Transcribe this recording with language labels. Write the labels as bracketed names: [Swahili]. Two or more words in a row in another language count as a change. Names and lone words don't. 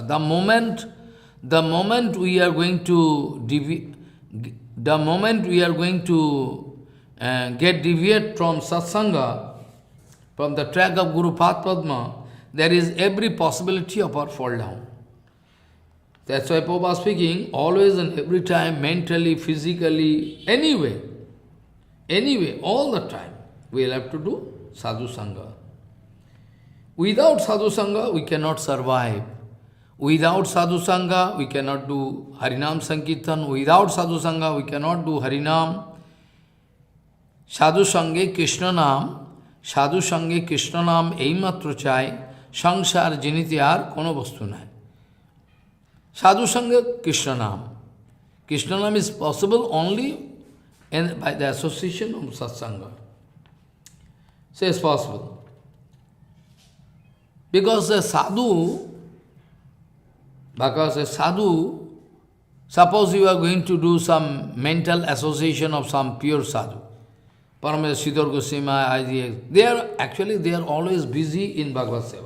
[English] The moment we are going to get deviate from satsanga, from the track of Guru Padma, there is every possibility of our fall down. That's why Prabhupada speaking, always and every time, mentally, physically, anyway, all the time, we will have to do sadhu sangha. Without sadhu sangha, we cannot survive. Without sadhu sangha, we cannot do Harinam Sankirtan. Without sadhu sangha, we cannot do Harinam. [Bangla] সাধু সঙ্গে কৃষ্ণ নাম, এই মাত্র চাই, সংসার জিনিতে আর কোনো বস্তু নাই. সাধু সঙ্গে কৃষ্ণ নাম. [English] Krishna naam is possible only by the association of satsanga. So it's possible. Because a sadhu, suppose you are going to do some mental association of some pure sadhu, Parameswar Siddhar Goswami, they are always busy in Bhagavad Seva.